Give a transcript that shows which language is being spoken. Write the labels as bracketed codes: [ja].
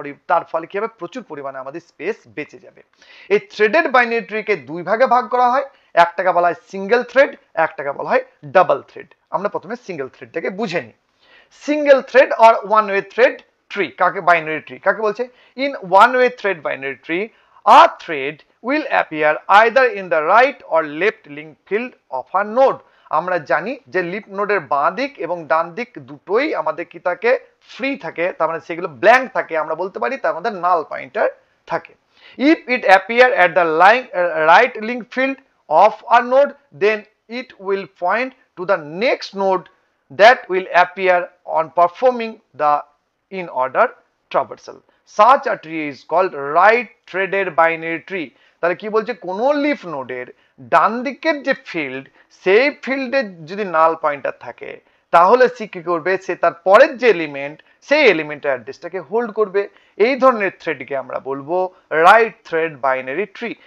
[bn] তার ফলে কি হবে, প্রচুর পরিমাণে আমাদের স্পেস বেঁচে যাবে। এই থ্রেডেড বাইনারি ট্রিকে দুই ভাগে ভাগ করা হয়। একটাকে বলা হয় সিঙ্গেল থ্রেড, একটাকে বলা হয় ডাবল থ্রেড। আমরা প্রথমে সিঙ্গেল থ্রেডটাকে বুঝে নিই। Single thread or one way thread tree কাকে, বাইনারি ট্রি কাকে বলছে? [en] In one way thread binary tree a thread will appear either in the right or left link field of a node. [bn] আমরা জানি যে leaf নোডের বাঁ দিক এবং ডান দিক দুটোই আমাদের কি থাকে, ফ্রি থাকে, তার মানে সেগুলো ব্ল্যাঙ্ক থাকে, আমরা বলতে পারি তার মধ্যে নাল পয়েন্টার থাকে। [en] if it appear at the right link field of a node, then it will point to the next node that will appear on performing the in order traversal. Such a tree is called right threaded binary tree. [bn] তাহলে কি বলছে, কোন leaf নোডের ডান দিকের যে field, সেই ফিল্ডে যদি নাল পয়েন্টার থাকে তাহলে সে কি করবে, সে তার পরের যে এলিমেন্ট সেই এলিমেন্টের অ্যাড্রেসটাকে হোল্ড করবে। এই ধরনের থ্রেডকে আমরা বলবো রাইট থ্রেড বাইনারি ট্রি।